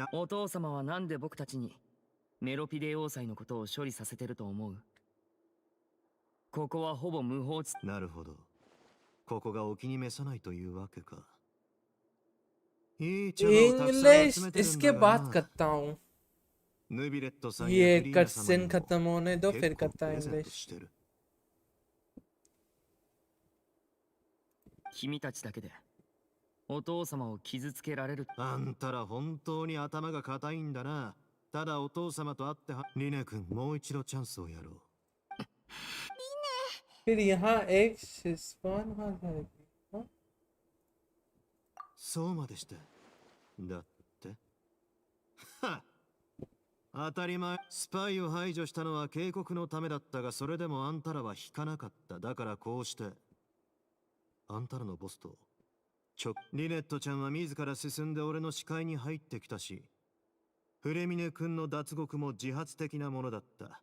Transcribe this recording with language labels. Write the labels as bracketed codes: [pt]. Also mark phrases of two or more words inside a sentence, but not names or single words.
[ja] お父様はなんで僕たちにメロピデ要塞のことを処理させてると思う？ここはほぼ無法地。なるほど。ここがお気に召さないというわけか。いい茶葉をたくさん集 [hi] इंग्लिश [ja] めてるん [hi] इसके [ja] だ [hi] बाद [ja] がな。 [hi] करता हूँ. [ja] ヌビレットさん [hi] ये [ja] やフリーナ [hi] कट [ja] 様 [hi] सीन [ja] にも [hi] खत्म होने दो [ja] 結 [hi] फिर [ja] 構 [hi] करता [ja] プレゼント [hi] इंग्लिश. [ja] してる。君たちだけでお父様を傷つけられる。あんたら本当に頭が固いんだな。ただお父様と会ってリネ君、もう一度チャンスをやろう。 [hi] फिर यहाँ एक शिस्पान आ जाएगी. हाँ? [ja] そうまでして。だって。はっ。当たり前。スパイを排除したのは警告のためだったが、それでもあんたらは引かなかった。だからこうしてあんたらのボスとリネットちゃんは自ら進んで俺の視界に入ってきたし、フレミネ君の脱獄も自発的なものだった。